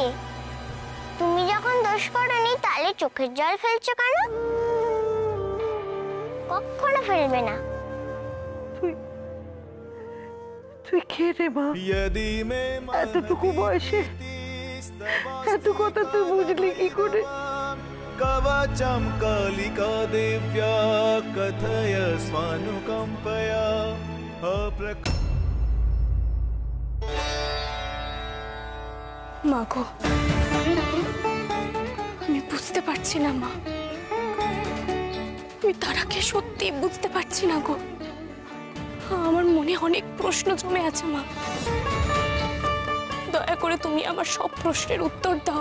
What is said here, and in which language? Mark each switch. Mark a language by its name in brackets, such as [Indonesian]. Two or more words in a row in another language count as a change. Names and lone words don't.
[Bangla] তুমি যখন দোষ করনি তাহলে চোখের জল ফেলছো কেন? কখনো ফেলবে না। তুই খেয়ে রে মা, এতটুকু বয়সে এত কথা তুই বুঝলি কি করে? [Sanskrit] कवचं कालिका देव्या कथय स्वानुकम्पया [Bangla] মা গো, আমি বুঝতে পারছি না মা, আমি তারাকে সত্যি বুঝতে পারছি না গো। আমার মনে অনেক প্রশ্ন জমে আছে মা, দয়া করে তুমি আমার সব প্রশ্নের উত্তর দাও।